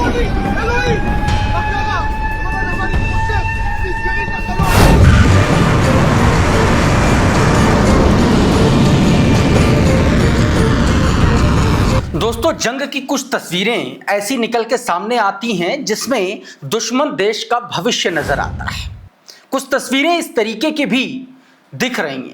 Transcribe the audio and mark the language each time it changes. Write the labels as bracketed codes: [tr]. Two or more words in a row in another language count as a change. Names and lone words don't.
[he] אלוהים! מה קרה? אבל למה אני חושב? תסגרי את החלום! [hi] दोस्तों, जंग की कुछ तस्वीरें ऐसी निकल के सामने आती हैं जिसमें दुश्मन देश का भविष्य नजर आता है। कुछ तस्वीरें इस तरीके की भी दिख रही हैं।